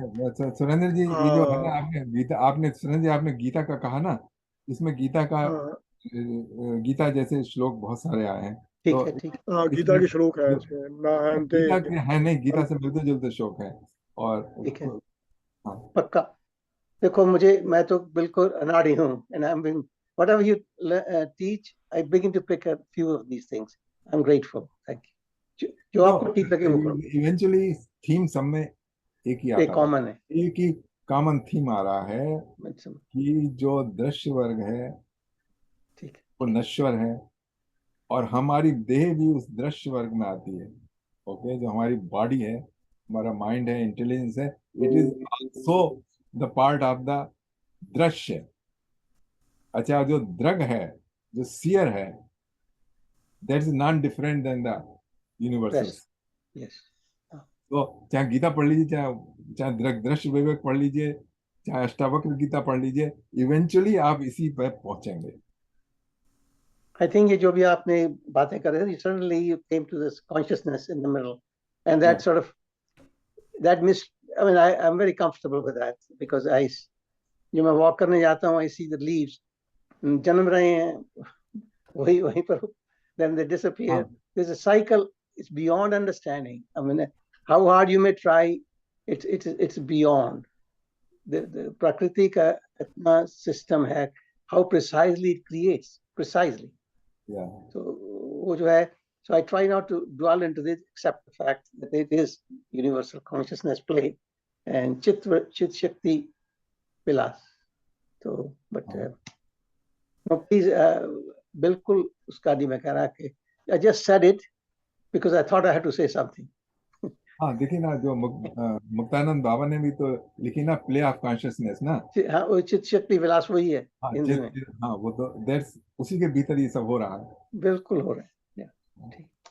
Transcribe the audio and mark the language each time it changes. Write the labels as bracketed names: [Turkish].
[Hindi] सुरेंद्र जी ये जो है ना, आपने सुरेंद्र जी आपने गीता का कहा ना, इसमें गीता का हाँ गीता जैसे श्लोक बहुत सारे आए हैं, ठीक तो है ठीक है। हाँ गीता के श्लोक है इसमें, ना हंते गीता के है नहीं, गीता से मिलते जुलते श्लोक है। और ठीक है हाँ पक्का। देखो मुझे, मैं तो बिल्कुल अनाड़ी हूँ, [English] and I'm being whatever you teach, I begin to pick a few of these things. I'm grateful. Thank you. [Hindi] जो आपको ठीक लगे वो करो। इवेंचुअली थीम सब में एक ही आता है, कॉमन है। एक ही कॉमन थीम आ रहा है मैं समझ- कि जो दृश्य वर्ग है ठीक है। वो नश्वर है, और हमारी देह भी उस दृश्य वर्ग में आती है। ओके, जो हमारी बॉडी है, हमारा माइंड है, इंटेलिजेंस है, [English] it is also the part of the [Hindi] दृश्य। अच्छा, जो द्रग है, जो सियर है, [English] That is non different than the universals. Yes. [Hindi] तो चाहे गीता पढ़ लीजिए, चाहे चाहे द्रग दृश्य विवेक पढ़ लीजिए, चाहे अष्टावक्र गीता पढ़ लीजिए, इवेंचुअली आप इसी पर पहुंचेंगे। [English] I think [Hindi] ये जो भी आपने बातें कर रहे थे, [English] suddenly you came to this consciousness in the middle, and that sort of I mean, I'm very comfortable with that because [Hindi] जो मैं [English] walk [Hindi] करने जाता हूँ, [English] I see the leaves [Hindi] जन्म रहे हैं वहीं पर, [English] then they disappear. [Hindi] हाँ. [English] There's a cycle. It's beyond understanding. I mean, how hard you may try, it's beyond. The prakriti [Hindi] का इतना [English] system है, how precisely it creates, precisely. Yeah. So [Hindi] वो जो है, [English] so I try not to dwell into this, except the fact that it is universal consciousness play and Chit Shakti Vilas. So, but no, please, [Hindi] बिल्कुल उसका नहीं मैं कह रहा कि [English] I just said it because I thought I had to say something. [Hindi] हाँ, देखिए ना, जो मुक्तानंद बाबा ने भी तो लिखी ना, प्ले ऑफ कॉन्शियसनेस ना। हाँ, वो चित शक्ति विलास वही है हाँ, हिंदी में। हाँ, वो तो दैट्स उसी के भीतर ये सब हो रहा है। बिल्कुल हो रहा है। ठीक।